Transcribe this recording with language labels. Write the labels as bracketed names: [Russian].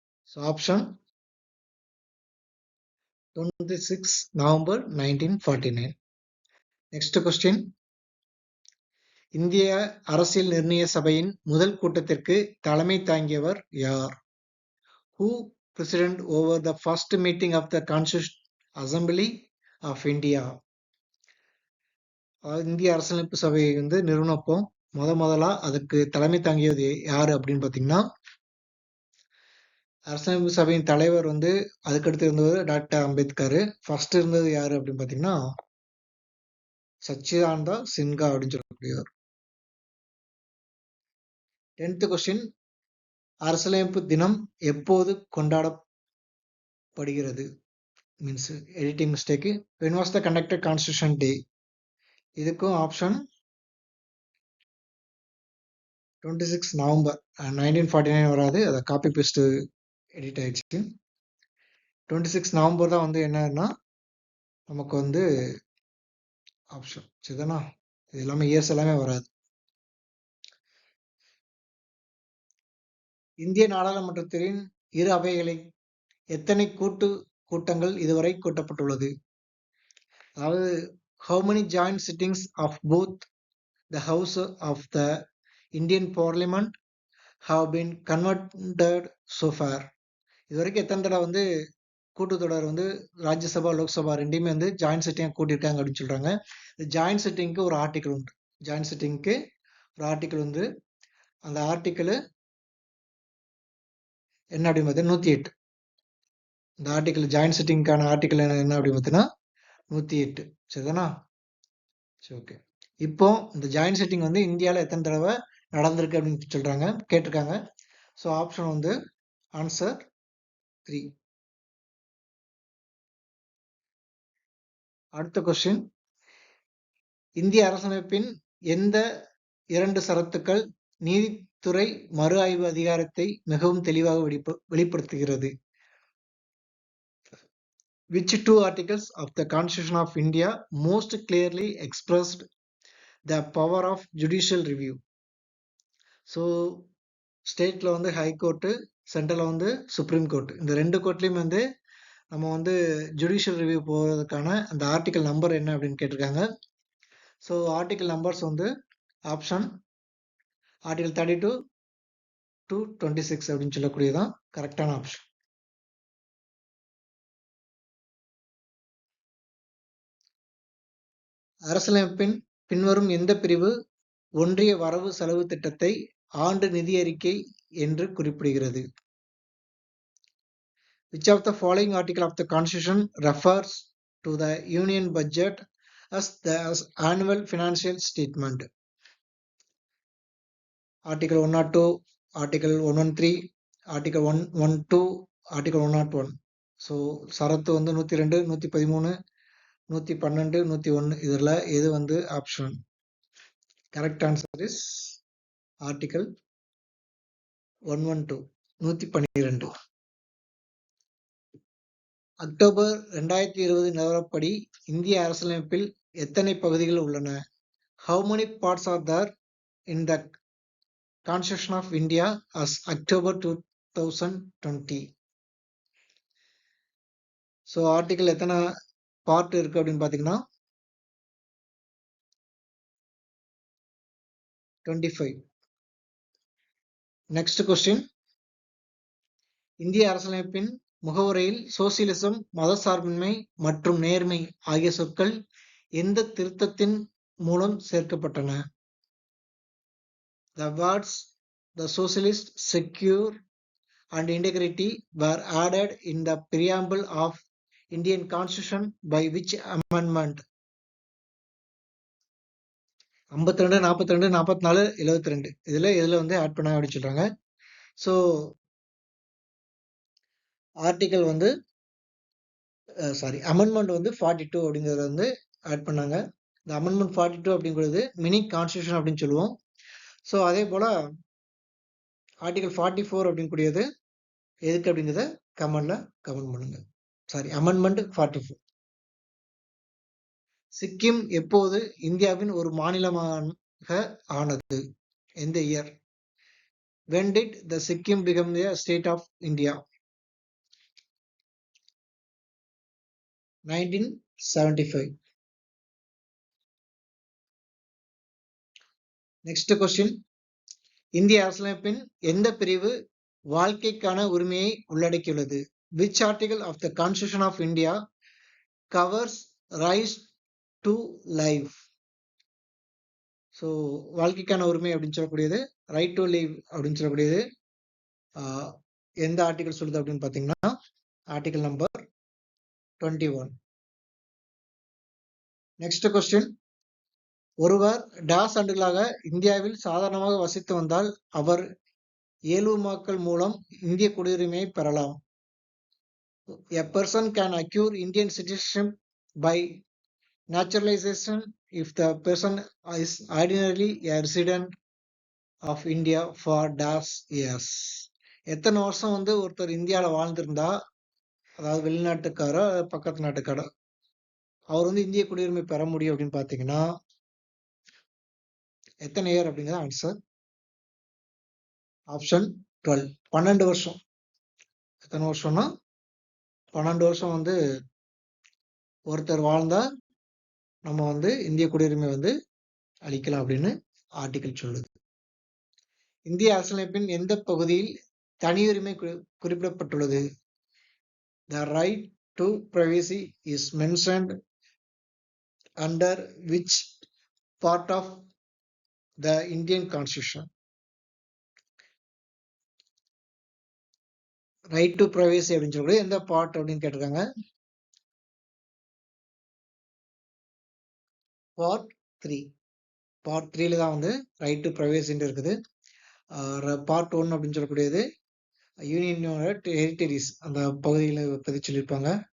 [English] So option 26 November 1949. [Tamil] Next question, இந்திய அரசியல் நிர்ணய சபையின் முதல் கூட்டத்திற்கு தலைமை தாங்கியவர் யார்? [English] Who president over the first meeting of the Constitutional Assembly of India? [Tamil] இந்திய அரசியலமைப்பு சபை வந்து நிறுவனப்போ முதலா அதுக்கு தலைமை தாங்கியது யாரு அப்படின்னு பாத்தீங்கன்னா, அரசியலமைப்பு சபையின் தலைவர் வந்து அதுக்கடுத்து இருந்தவர் டாக்டர் அம்பேத்கர். ஃபர்ஸ்ட் இருந்தது யாரு அப்படின்னு பாத்தீங்கன்னா சச்சிதானந்தா சின்ஹா அப்படின்னு சொல்லக்கூடியவர். 10th கொஸ்டின், அரசியலமைப்பு தினம் எப்போது கொண்டாடப்படுகிறது? [English] Means editing mistake. when was the conducted constitution day? [Tamil] இதுக்கும் ஆப்ஷன் 26 நவம்பர் 1949 வராது, அதை காப்பி பேஸ்ட் எடிட் ஆயிடுச்சு. 26 நவம்பர் தான் வந்து என்னன்னா நமக்கு வந்து ஆப்ஷன். சரிதானா? இது எல்லாமே இயர்ஸ் எல்லாமே வராது. இந்திய நாடாளுமன்றத்தின் இரு அவைகளை எத்தனை கூட்டங்கள் இதுவரை கூட்டப்பட்டுள்ளது? அதாவது [English] how many joint sittings of both the house of the Indian Parliament have been convened so far? [Tamil] இது வரைக்கும் எத்தனை தடவை வந்து கூட்டத்தொடர் வந்து ராஜ்யசபா லோக்சபா ரெண்டையுமே வந்து ஜாயின்ட் சிட்டிங் கூட்டியிருக்காங்க அப்படின்னு சொல்றாங்க. இந்த ஜாயின்ட் சிட்டிங்க்கு ஒரு ஆர்டிக்கல் உண்டு. ஜாயின்ட் சிட்டிங்க்கு ஒரு ஆர்டிக்கல் வந்து அந்த ஆர்டிக்கல் என்ன அப்படின்னு பார்த்தீங்கன்னா 108. இந்த ஆர்டிக்கல் ஜாயின்ட் சிட்டிங்கான ஆர்டிக்கல் என்ன அப்படின்னு பார்த்தீங்கன்னா 108. சரிதானா? சரி, ஓகே. இப்போ இந்த ஜாயின்ட் சிட்டிங் வந்து இந்தியாவில் எத்தனை தடவை நடந்திருக்கு அப்படின்னு சொல்றாங்க, கேட்டிருக்காங்க. [English] So option வந்து answer 3. [Tamil] அடுத்த கொஸ்டின், இந்திய அரசமைப்பின் எந்த 2 சரத்துக்கள் நீதித்துறை மறு ஆய்வு அதிகாரத்தை மிகவும் தெளிவாக வெளிப்படுத்துகிறது? [English] Which 2 articles of the Constitution of India most clearly expressed the power of judicial review? [Tamil] So ஸ்டேட்ல வந்து ஹை கோர்ட்டு, சென்ட்ரல்ல வந்து சுப்ரீம் கோர்ட், இந்த 2 கோர்ட்லயும் வந்து நம்ம வந்து ஜுடிஷியல் ரிவ்யூ போகிறதுக்கான அந்த ஆர்டிக்கல் நம்பர் என்ன அப்படின்னு கேட்டிருக்காங்க. ஸோ ஆர்டிக்கல் நம்பர்ஸ் வந்து ஆப்ஷன் ஆர்டிகல் 32 to 26 அப்படின்னு சொல்லக்கூடியதான் கரெக்டான ஆப்ஷன். அரசியலமைப்பின் பின்வரும் எந்த பிரிவு ஒன்றிய வரவு செலவு திட்டத்தை ஆண்டு நிதி அறிக்கை என்று குறிப்பிடுகிறது? [English] Which of the following article of the Constitution refers to the Union budget as the annual financial statement? Article 102, Article 113, Article 112, Article 101. [Tamil] So சரத்து வந்து 102, 113, 112, 101 இதில் எது வந்து option? [English] Correct answer is article 112, 112. [Tamil] October 2020 நிலவரப்படி இந்திய அரசியலமைப்பில் எத்தனை பகுதிகள் உள்ளன? [English] How many parts are there in the Constitution of India as October 2020? [Tamil] So article எத்தனை பார்ட் இருக்கு அப்படின்னு பார்த்தீங்கன்னா 25. நெக்ஸ்ட் கொஸ்டின், இந்திய அரசியலமைப்பின் முகவுரையில் சோசியலிசம், மதசார்பின்மை மற்றும் நேர்மை ஆகிய சொற்கள் எந்த திருத்தத்தின் மூலம் சேர்க்கப்பட்டன? [English] The words the socialist, secure and integrity were added in the preamble of Indian Constitution by which amendment? [Tamil] 52, 42, 44, 72 இதுல வந்து ஆட் பண்ண அப்படின்னு சொல்றாங்க. ஸோ ஆர்டிகல் வந்து அமெண்ட்மெண்ட் வந்து 42 அப்படிங்கிறத வந்து ஆட் பண்ணாங்க. இந்த அமெண்ட்மெண்ட் 42 அப்படிங்கிறது மினி கான்ஸ்டியூஷன் அப்படின்னு சொல்லுவோம். ஸோ அதே போல ஆர்டிகல் 44 அப்படிங்கக்கூடியது எதுக்கு அப்படிங்கிறத கமெண்ட் பண்ணுங்க. அமெண்ட்மெண்ட் 44. சிக்கிம் எப்போது இந்தியாவின் ஒரு மாநிலமாக ஆனது? எந்த year? [English] When did the Sikkim become the state of India? 1975. Next question. [Tamil] இந்திய அரசியலமைப்பின் எந்த பிரிவு வாழ்க்கைக்கான உரிமையை உள்ளடக்கியுள்ளது? [English] Which article of the Constitution of India covers right to life? [Tamil] So வாழ்க்கைக்கான உரிமை அப்படின்னு சொல்லக்கூடியது ரைட் டு லிவ் அப்படின்னு சொல்லக்கூடியது எந்த ஆர்டிகல் சொல்லுது அப்படின்னு பார்த்தீங்கன்னா ஆர்டிகல் நம்பர் 21. Next question. ஒருவர் டாஸ் ஆண்டுகளாக இந்தியாவில் சாதாரணமாக வசித்து வந்தால் அவர் ஏலுமாக்கள் மூலம் இந்திய குடியுரிமையை பெறலாம். [English] A person can acquire Indian citizenship by naturalization if the person is ordinarily a resident of India for dash years. [Tamil] எத்தனை வருஷம் வந்து ஒருத்தர் இந்தியாவில் வாழ்ந்திருந்தா, அதாவது வெளிநாட்டுக்காரோ பக்கத்து நாட்டுக்காரோ, அவர் வந்து இந்திய குடியுரிமை பெற முடியும் அப்படின்னு பார்த்தீங்கன்னா எத்தனை இயர் அப்படிங்கிற ஆன்சர் ஆப்ஷன் 12. 12 வருஷம். எத்தனை வருஷம்னா 12 வருஷம் வந்து ஒருத்தர் வாழ்ந்தா நம்ம வந்து இந்திய குடியுரிமை வந்து அளிக்கலாம் அப்படின்னு ஆர்டிகல் சொல்லுது. இந்திய அரசியலமைப்பின் எந்த பகுதியில் தனியுரிமை குறிப்பிடப்பட்டுள்ளது? [English] The right to privacy is mentioned under which part of the Indian Constitution? [Tamil] Right to privacy அப்படின்னு சொல்லி எந்த பார்ட் அப்படின்னு கேட்டிருக்காங்க. பார்ட் 3. பார்ட் 3ல தான் வந்து ரைட் டு பிரைவசின்னு இருக்குது. பார்ட் 1 அப்படின்னு சொல்லக்கூடியது யூனியனோட டெரிட்டரிஸ் அந்த பகுதிகளை பற்றி சொல்லியிருப்பாங்க.